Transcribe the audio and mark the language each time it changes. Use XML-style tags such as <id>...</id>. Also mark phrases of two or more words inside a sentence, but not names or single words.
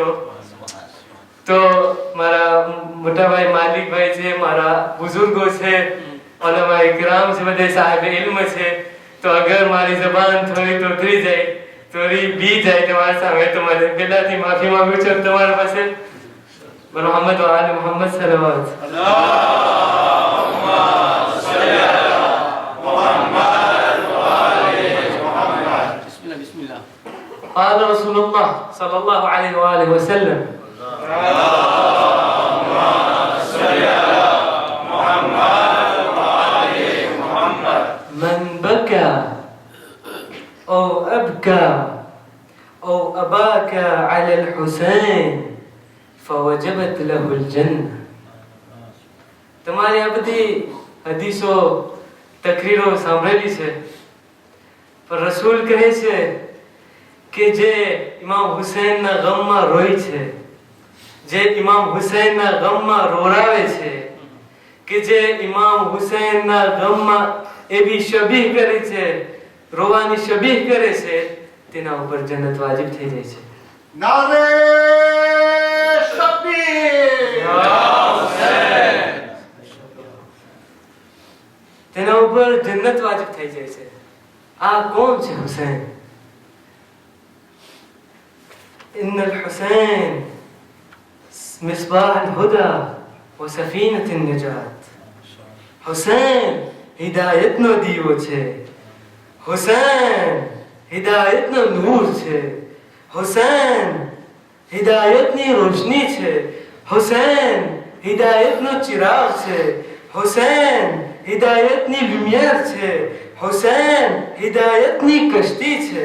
<gu>તો મારા મોટા ભાઈ માલિકભાઈ છે, મારા બુઝુર્ગો છે, ઉલમા ઇકરામ છે, બધે સાહેબ ઇલ્મ છે, તો અગર મારી જબાન થોડી તોતરી જાય, થોડી બી જાય તમારા સામે, તો મને પહેલાથી માફી માંગુ છું તમારા પાસે.</gu> <ar>محمد وآل محمد صلى الله قال رسول الله صلى الله عليه وآله وسلم من بكى أو أبكى أو أباك على الحسين فوجبت له الجنة.</ar> <gu>તમારી આ બધી હદીસો તકરીરો સાંભળેલી છે, પણ રસૂલ કહે છે કે જે ઇમામ હુસૈનના ગમમાં રોય છે, જે ઇમામ હુસૈનના ગમમાં રોરાવે છે, કે જે ઇમામ હુસૈનના ગમમાં એવી શબીહ કરે છે, રોવાની શબીહ કરે છે, તેના ઉપર જન્નત વાજિબ થઈ જાય છે. નારે શબીહ યા હુસૈન, તેના ઉપર જન્નત વાજિબ થઈ જાય છે. આ કોણ છે હુસૈન?</gu> <ar>إن الحسين مصباح الهدى وسفينة النجاة.</ar> <gu>حسين હિદાયતનો દીવો છે, હુસૈન હિદાયતનો નૂર છે, હુસૈન હિદાયતની રોશની છે, હુસૈન હિદાયતનો ચિરાગ છે, હુસૈન હિદાયતની લ્યુમિયર છે, હુસૈન હિદાયતની કશ્તી છે.</gu>